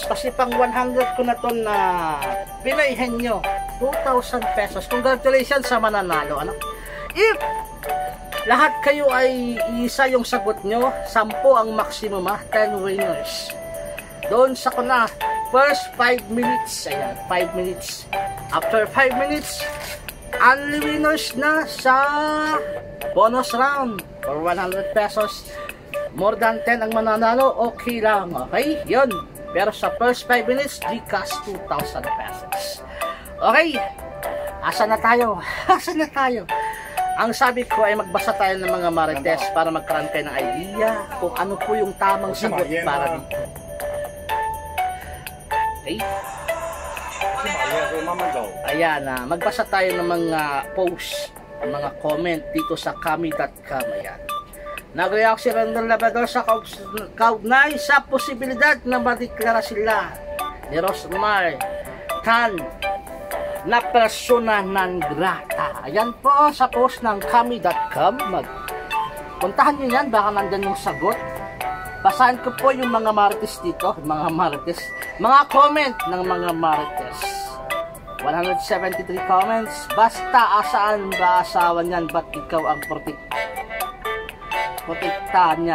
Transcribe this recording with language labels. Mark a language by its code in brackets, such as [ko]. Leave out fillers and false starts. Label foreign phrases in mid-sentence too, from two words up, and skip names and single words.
[tl] Kasi pang 100 ko na to na pinayhin nyo. 2,000 pesos. Congratulations sa mananalo. Ano? If lahat kayo ay isa yung sagot nyo, 10 ang [en] maximum 10 winners. [tl] Doon sa kuna, [en] first 5 minutes. Ayan, 5 minutes. After 5 minutes, only winners [tl] na sa [en] bonus round for 100 pesos. More than 10 [tl] ang mananalo, okay lang. Okay, yun. Pero sa [en] first 5 minutes, [tl] Gcash 2,000 pesos. Okay, asa na tayo? Asa na tayo? Ang sabi ko ay magbasa tayo ng mga marites para magkaroon kayo ng idea kung ano po yung tamang sagot para dito. Okay? Ayan, magbasa tayo ng mga post, mga comment dito sa kami.com. Ayan. Nag-react si Rendon Labrador sa kaugnay sa posibilidad na madeklara sila ni Rosmar Tan na [la] persona non grata. [tl] Ayan po sa post ng kami.com. Puntahan nyo yan, baka nandyan yung sagot. Basahan ko po yung mga marites dito, mga comment ng mga marites. 173 comments. Basta asaan ba asawa niyan, ba't ikaw ang protektahan niyan?